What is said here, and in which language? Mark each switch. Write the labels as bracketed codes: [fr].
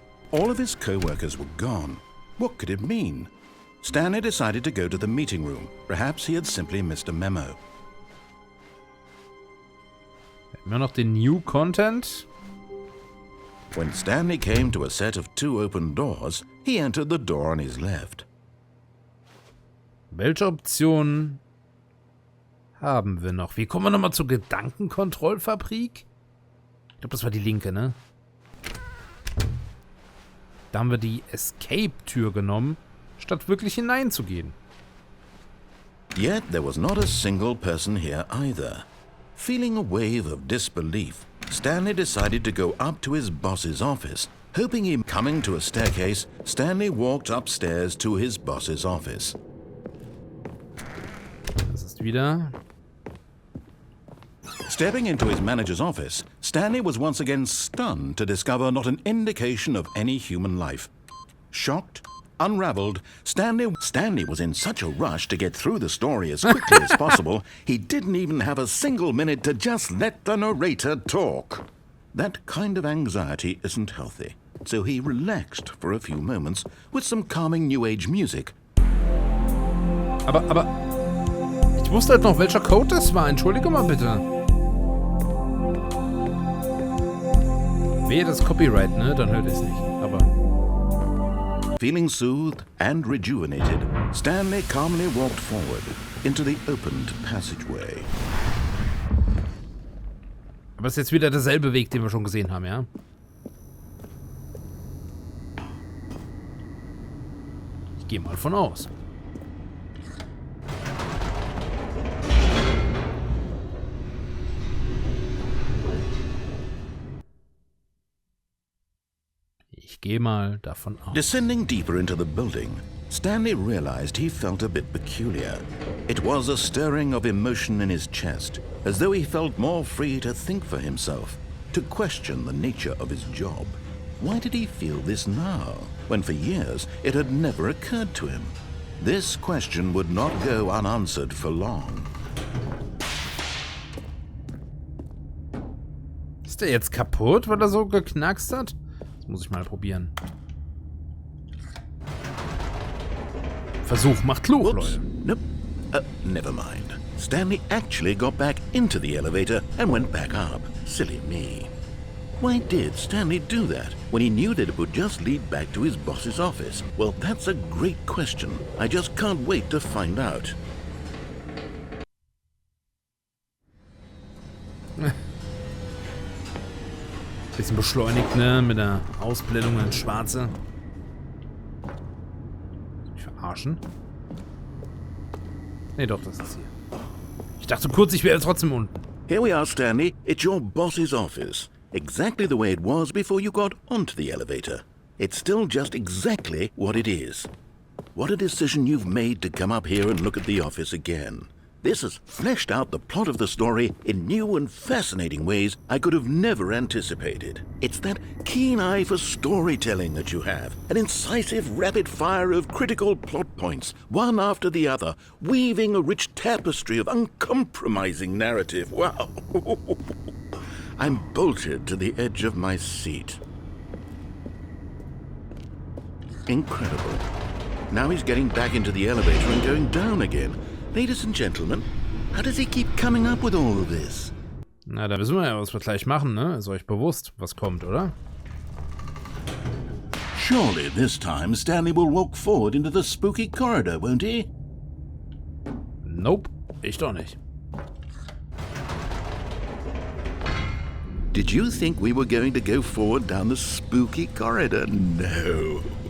[en] All of his co-workers were gone. What could it mean? Stanley decided to go to the meeting room. Perhaps he had simply missed a memo. [de] Immer noch den New Content. [en] When Stanley came to a set of 2 open doors, he entered the door on his left. [de] Welche Optionen haben wir noch? Wie kommen wir nochmal zur Gedankenkontrollfabrik? Ich glaube, das war die linke, ne? Da haben wir die Escape-Tür genommen, statt wirklich hineinzugehen. [en] Yet there was not a single person here either. Feeling a wave of disbelief, Stanley decided to go up to his boss's office. Hoping him coming to a staircase, Stanley walked upstairs to his boss's office. [de] Das ist wieder... [en] Stepping into his manager's office, Stanley was once again stunned to discover not an indication of any human life. Shocked, unraveled, Stanley was in such a rush to get through the story as quickly as possible, he didn't even have a single minute to just let the narrator talk. That kind of anxiety isn't healthy, so he relaxed for a few moments with some calming New Age music. [de] Aber, ich wusste halt noch, welcher Code das war. Entschuldige mal bitte. Wehe das Copyright, ne? Dann hört es nicht. Aber... [en] Feeling soothed and rejuvenated, Stanley calmly walked forward into the opened passageway. [de] Aber es ist jetzt wieder derselbe Weg, den wir schon gesehen haben, ja? Ich gehe mal von aus. Ich gehe mal davon aus. [en] Descending deeper into the building, Stanley realized he felt a bit peculiar. It was a stirring of emotion in his chest, as though he felt more free to think for himself, to question the nature of his job. Why did he feel this now, when for years it had never occurred to him? This question would not go unanswered for long. [de] Ist der jetzt kaputt, weil er so geknackst hat? Das muss ich mal probieren. Versuch macht klug, Leute. [en] Nope. Never mind. Stanley actually got back into the elevator and went back up. Silly me. Why did Stanley do that when he knew that it would just lead back to his boss's office? Well, that's a great question. I just can't wait to find out. [de] Bisschen beschleunigt, ne? Mit der Ausblendung ins Schwarze. Mich verarschen? Ne, doch, das ist hier. Ich dachte kurz, ich wäre trotzdem unten. [en] Here we are, Stanley. It's your boss's office. exactly the way it was before you got onto the elevator. It's still just exactly what it is. What a decision you've made to come up here and look at the office again. This has fleshed out the plot of the story in new and fascinating ways I could have never anticipated. It's that keen eye for storytelling that you have, an incisive rapid fire of critical plot points, one after the other, weaving a rich tapestry of uncompromising narrative. Wow! I'm bolted to the edge of my seat. Incredible. Now he's getting back into the elevator and going down again. Ladies and gentlemen, how does he keep coming up with all of this? [de] Na, da wissen wir ja, was wir gleich machen, ne? Ist euch bewusst, was kommt, oder? [en] Surely this time Stanley will walk forward into the spooky corridor, won't he? [de] Nope, ich doch nicht. [en] Did you think we were going to go forward down the spooky corridor? No.